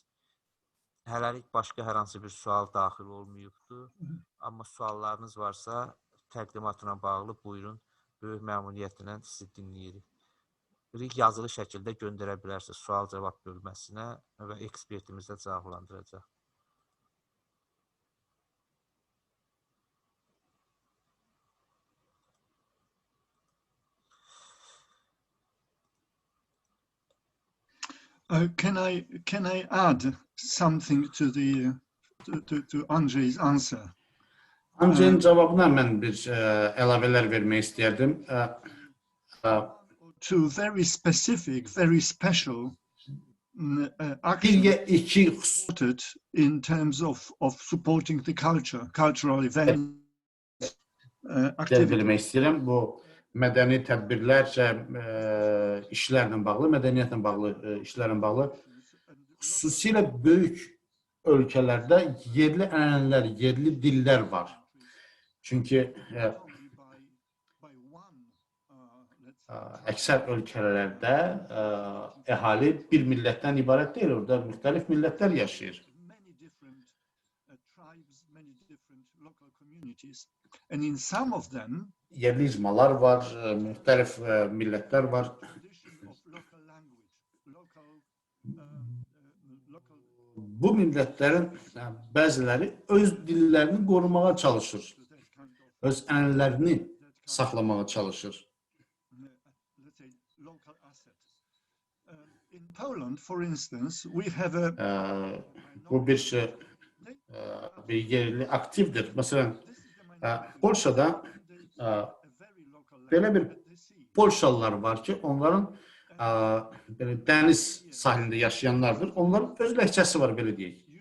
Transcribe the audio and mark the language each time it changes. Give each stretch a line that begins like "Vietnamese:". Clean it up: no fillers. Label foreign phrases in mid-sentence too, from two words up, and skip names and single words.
Azerbaijani: Hələlik başqa hər hansı bir sual daxil olmayıbdır. Amma suallarınız varsa təqdimatla bağlı buyurun, böyük məmnuniyyətlə sizi dinləyirik. Yazılı şəkildə göndərə bilərsiniz sual-cavab bölməsinə və ekspertimiz də cavablandıracaq.
English: Can I add something to Andrei's answer?
Azerbaijani: Andrei'nin cavabına mən bir əlavələr vermək istəyərdim.
English: To very specific, very special
Azerbaijani: iki xüsusi
English: supported in terms of supporting the cultural events, activities.
Azerbaijani: bilmək istəyirəm. Bu mədəni tədbirlər, işlərlə bağlı, mədəniyyətlə bağlı, işlərlə bağlı xüsusilə böyük ölkələrdə yerli ənənələr, yerli dillər var. Çünki əksər ölkələrdə əhali bir millətdən ibarət deyil, orada müxtəlif millətlər yaşayır.
English: And in some of them,
Azerbaijani: yerli icmalar var, müxtəlif millətlər var. Bu millətlərin bəziləri öz dillərini qorumağa çalışır, öz ənənələrini saxlamağa çalışır.
English: In Poland, for instance, we have
Azerbaijani: Bu bir yerli aktivdir. Məsələn, Polşada belə bir Polşalılar var ki, onların dəniz sahilində yaşayanlardır. Onların öz ləhcəsi var, belə deyək.